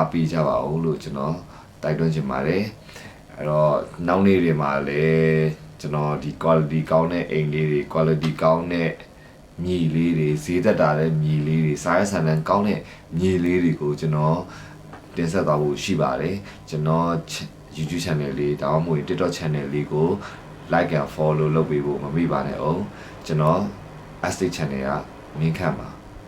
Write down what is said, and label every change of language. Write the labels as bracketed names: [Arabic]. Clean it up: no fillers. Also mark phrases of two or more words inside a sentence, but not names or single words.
[Burmese] ပေးကြပါဦးလို့ကျွန်တော်တိုက်တွန်းချင်ပါတယ်အဲ့တော့နောက်နေ့တွေမှာလည်းကျွန်တော်ဒီ quality ကောင်းတဲ့အိမ်လေးတွေ quality ကောင်းတဲ့မြေလေးတွေဈေးသက်တာတဲ့မြေလေးတွေစားရဆန်တဲ့ကောင်းတဲ့မြေလေးတွေကိုကျွန်တော်တင်ဆက်သွားဖို့ရှိပါတယ်ကျွန်တော် YouTube channel လေးဒါမှမဟုတ် TikTok channel လေးကို [English] like and follow [Burmese] လုပ်ပေးဖို့မမေ့ပါနဲ့အောင်ကျွန်တော် Astic channel ကမင်းခန့်ပါ